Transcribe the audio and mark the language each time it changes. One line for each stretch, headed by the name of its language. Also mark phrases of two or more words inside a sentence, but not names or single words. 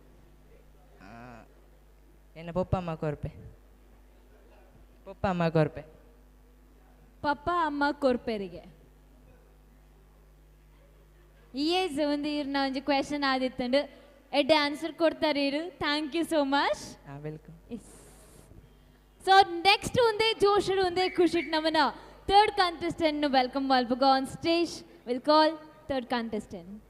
Tulu: ಎನ್ನ ಪಪ್ಪ ಅಮ್ಮ ಕೊರ್ಪೆ. ಪಪ್ಪ ಅಮ್ಮ ಕೊರ್ಪೆ. ಪಪ್ಪ ಅಮ್ಮ ಕೊರ್ಪೆರಿಗೆ ಈಸ್ ಒಂದು ಇರ್ನ ಒಂಜಿ ಕ್ವೆಶನ್ ಆದಿತ್ತಂಡು ಎಡ್ಡೆ ಆನ್ಸರ್ ಕೊಡ್ತಾರೆ ಇರು.
English: Thank you so much. ವೆಲ್ಕಮ್. so next
Tulu: ಒಂದೇ ಜೋಶರು ಒಂದೇ ಖುಷಿ ನಮ್ಮನ
English: third contestant welcome Walbuga on stage. We'll call third contestant.